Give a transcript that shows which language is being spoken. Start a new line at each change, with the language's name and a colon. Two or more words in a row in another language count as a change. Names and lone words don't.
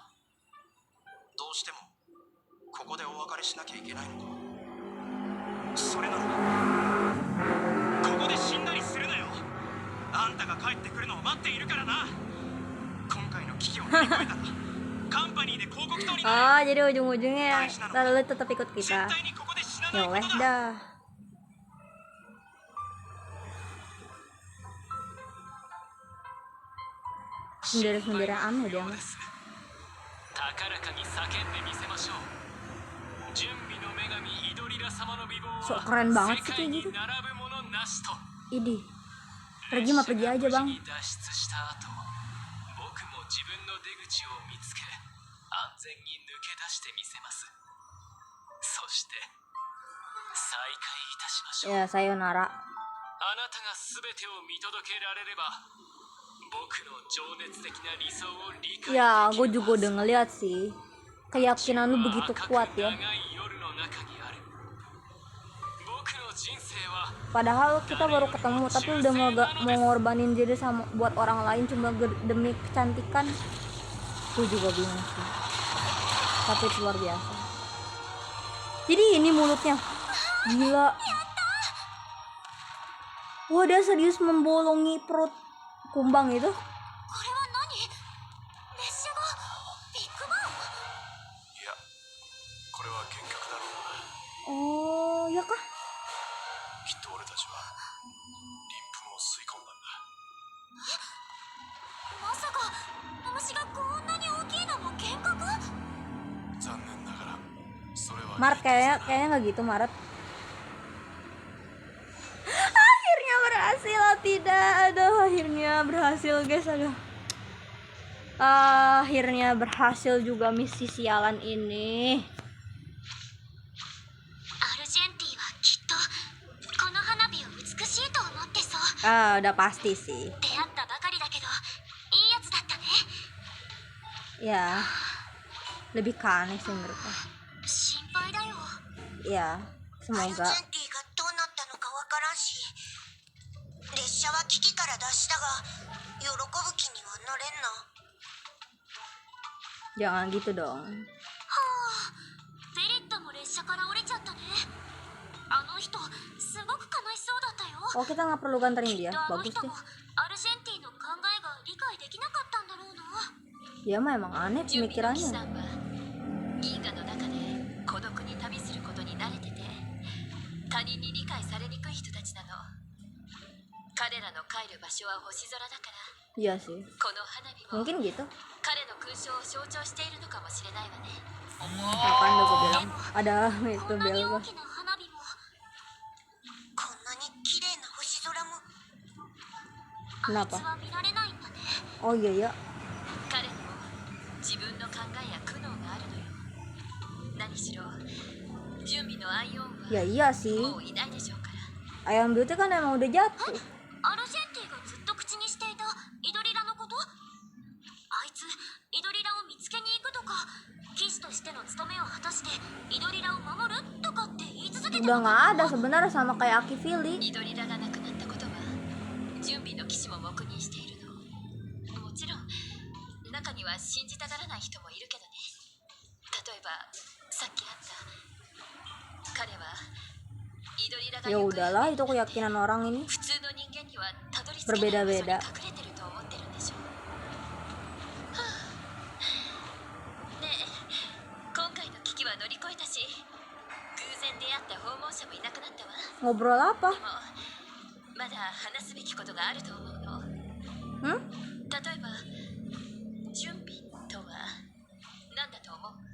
Japanese: どうしてもここでお別れしなきゃいけないのか。それならここで死んだりするなよ。あんたが帰ってくるのを待っているからな。今回の危機を乗り越えたらカンパニーで広告塔にな
Indonesian: Ah, jadi ujung-ujungnya lalu tetap ikut
Japanese: る。絶
Indonesian: kita.
Japanese: 対にここで死なな
Indonesian: Ya
Japanese: いこ
Indonesian: wes
Japanese: とだ。
Indonesian: dah. Sendiri-sendiri aneh dia mah.
Japanese: 高らかに叫んでみせましょう。準備の女神イドリラ様の美貌
Indonesian: Sok
Japanese: は
Indonesian: keren banget
Japanese: 世
Indonesian: sih
Japanese: 界
Indonesian: kayak
Japanese: に
Indonesian: gitu.
Japanese: 並ぶものなしと。
Indonesian: Idih. Pergi mah pergi aja bang.
Japanese: 脱出した後、僕も自分の出口を見つけ、安全に抜け出してみせます。そして再会いたしましょう。
Indonesian: Ya sayonara.
Japanese: あなたが全てを見届けられれば、僕の情熱的な理想を理解でき
Indonesian: Ya,
Japanese: ます。
Indonesian: gue juga udah ngeliat sih. Keyakinan lu begitu kuat ya.
Japanese: 長い夜の中にある。僕の人生は
Indonesian: Padahal kita baru ketemu tapi udah mau ngorbanin diri sama buat orang lain cuma demi kecantikan. Gue juga bingung sih. Tapi itu luar biasa. Jadi ini mulutnya. Gila. Wah, dia serius membolongi perut kumbang itu.
Japanese: これは何？列車がビッグバン？いや、これは幻覚だろうな。
Indonesian: Oh, ya kah?
Japanese: きっと俺たちは鱗粉を吸い込んだんだ。まさか虫がこんなに大きいのも幻覚？残念ながらそれは
Indonesian: Maret kayaknya nggak gitu Maret. Akhirnya berhasil, tidak, aduh akhirnya berhasil guys, aduh. Akhirnya berhasil juga misi sialan ini.
Japanese: アルジェンティはきっとこの花火を美しいと思ってそう。
Indonesian: Udah pasti sih.
Japanese: 出会ったばかりだけどいいやつだったね。
Indonesian: Ya, lebih ke aneh sih menurutku.
Japanese: 心配だよ。
Indonesian: Ya,
Japanese: アルジェ
Indonesian: semoga.
Japanese: ンティがどうなったのかわからんし、列車は危機から脱したが喜ぶ気にはなれんな。
Indonesian: Jangan gitu dong.
Japanese: ベリットも列車から降りちゃったね。あの人すごく悲しそうだったよ。
Indonesian: Oh, kita nggak perlu ganterin
Japanese: きっ
Indonesian: dia.
Japanese: とあの
Indonesian: Bagus
Japanese: 人
Indonesian: deh.
Japanese: もアルジェンティの考えが理解できなかったんだろうな。
Indonesian: Dia mah emang aneh
Japanese: 準備の騎士さ
Indonesian: pemikirannya.
Japanese: んは銀河の中で孤独に旅することに慣れてて、 他人に理解されにくい人たちなの。彼らの帰る場所は星空だから、
Indonesian: Iya sih,
Japanese: この花火も
Indonesian: mungkin gitu.
Japanese: 彼の勲章を象徴しているのかもしれないわね。
Indonesian: Apaan udah gue bilang ada
Japanese: こ
Indonesian: itu
Japanese: んなに
Indonesian: bel
Japanese: 大きな花火もこんなに綺麗な星空もあいつ
Indonesian: Kenapa?
Japanese: は見られないんだね。
Indonesian: Oh iya ya.
Japanese: 彼にも自分の考えや苦悩があるのよ。何しろ準備のアイオン
Indonesian: Ya
Japanese: は
Indonesian: iya sih.
Japanese: もういないでしょうから。
Indonesian: Ayam Beauty kan emang udah jatuh.
Japanese: アルジェンティがずっと口にしていたイドリラのこと、あいつイドリラを見つけに行くとか、騎士としての務めを果たしてイドリラを守るとかって言い続けて
Indonesian: Udah nggak ada sebenarnya sama kayak Akifili.
Japanese: イドリラがなくなったことは準備の騎士も黙認しているの。もちろん中には信じたがらない人もいるけどね。例えばさっきあった彼はイドリラが
Indonesian: Ya
Japanese: 行方
Indonesian: udahlah, itu keyakinan orang ini.
Japanese: 普通の人間にはたどり着けない場所に隠れてると思ってるんでしょ。はあ、ねえ、今回の危機は乗り越えたし、偶然出会った訪問者もいなくなったわ。
Indonesian: Ngobrol apa?
Japanese: でもまだ話すべきことがあると思うの。 Hmm? 例えば準備とは何だと思う？